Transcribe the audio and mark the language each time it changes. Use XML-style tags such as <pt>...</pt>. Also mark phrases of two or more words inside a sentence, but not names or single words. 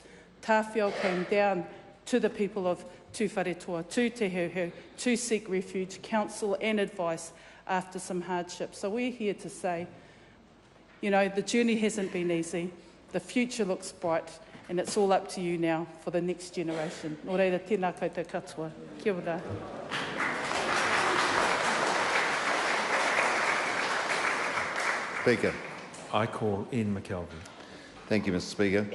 <en>Tāwhiao came down to the people of Tūwharetoa, to Te Heuheu, to seek refuge, counsel and advice after some hardship. So we're here to say, you know, the journey hasn't been easy, the future looks bright, and it's all up to you now for the next generation.</en> <mi>Nō reira, tēnā koutou katoa. Kia ora.</mi> <en>Speaker. I call Ian McKelvey. Thank you, Mr. Speaker.</en>